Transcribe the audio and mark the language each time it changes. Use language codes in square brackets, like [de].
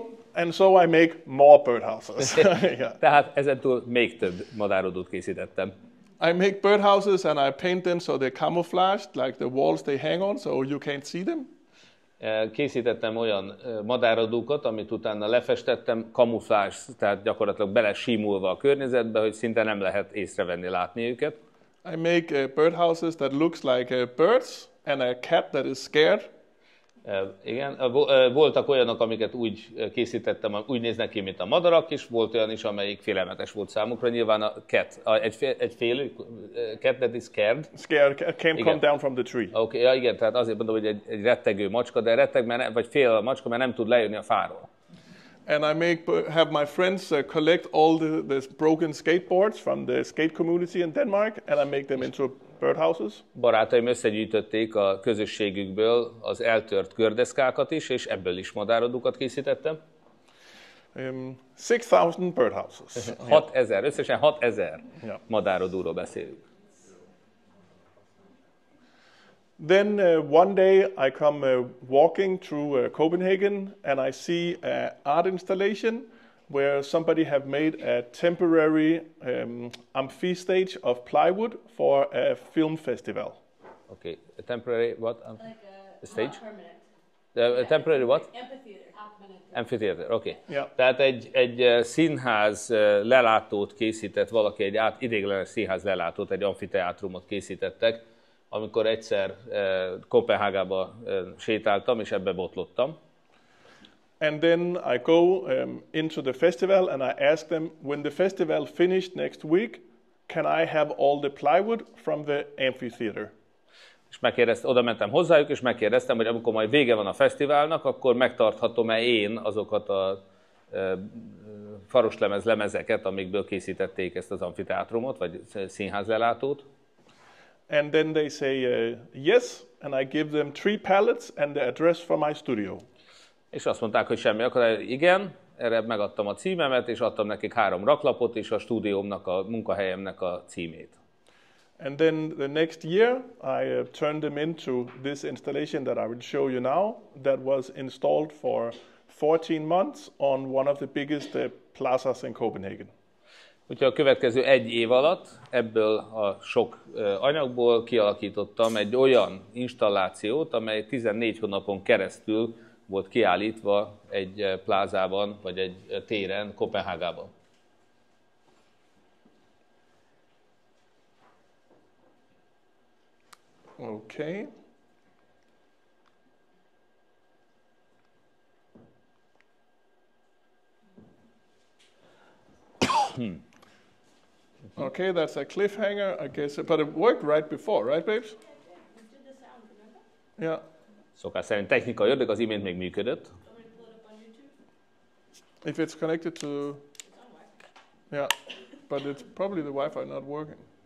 [en] And so I make more birdhouses. Yeah. [hu] Tehát ezentúl még több madárodót készítettem. [en] I make birdhouses and I paint them so they're camouflaged, like the walls they hang on, so you can't see them. [hu] Készítettem olyan madáradókat, amit utána lefestettem, kamuflázs, tehát gyakorlatilag belesímulva a környezetbe, hogy szinte nem lehet észrevenni, látni őket. [en] I make birdhouses that looks like birds and a cat that is scared. [hu] Igen, voltak olyanok, amiket úgy készítettem, úgy néznek ki, mint a madarak, és volt olyan is, amelyik félelmetes volt számukra. Nyilván a cat, egy félő, [en] cat that is scared. Scared, can't come down from the tree. [hu] Okay, ja, igen, tehát azért mondom, hogy egy rettegő macska, de retteg, vagy fél a macska, mert nem tud lejönni a fáról. [en] And I have my friends collect all the broken skateboards from the skate community in Denmark, and I make them into birdhouses. [hu] Barátaim összegyűjtötték a közösségükből az eltört kördeszkákat is, és ebből is madáradókat készítettem. [en] 6,000 birdhouses. [hu] 6000, összesen 6000 madáradóról beszélünk. [en] Then one day I come walking through Copenhagen and I see an art installation where somebody have made a temporary amphi stage of plywood for a film festival. Okay, a temporary what? Like a stage? Not permanent. A temporary what? Amphitheater. Amphitheater, okay. Yeah. [hu] Tehát egy színház lelátót készített valaki, egy ideiglenes színház lelátót, egy amfiteátrumot készítettek, amikor egyszer Kopenhágába sétáltam, és ebbe botlottam. [en] And then I go into the festival and I ask them, when the festival finished next week, can I have all the plywood from the amphitheater? [hu] És oda mentem hozzájuk, és megkérdeztem, hogy amikor majd vége van a fesztiválnak, akkor megtarthatom-e én azokat a faroslemez lemezeket, amikből készítették ezt az amfiteátrumot, vagy színházlelátót. [en] And then they say yes, and I give them 3 pallets and the address for my studio. [hu] És azt mondták, hogy semmi akadály, igen, erre megadtam a címemet, és adtam nekik 3 raklapot, és a stúdiómnak, a munkahelyemnek a címét. [en] And then the next year, I turned them into this installation that I will show you now, that was installed for 14 months on one of the biggest plazas in Copenhagen. [hu] Úgyhogy a következő 1 év alatt ebből a sok anyagból kialakítottam egy olyan installációt, amely 14 hónapon keresztül volt kiállítva egy plázában, vagy egy téren Kopenhágában. [en] Okay. Okay, that's a cliffhanger, I guess, but it worked right before, right, babes? Yeah. [hu] Szokás szerint technikai ördög, az imént még működött. [en] If it's connected to... Yeah, but it's probably the Wi-Fi not working.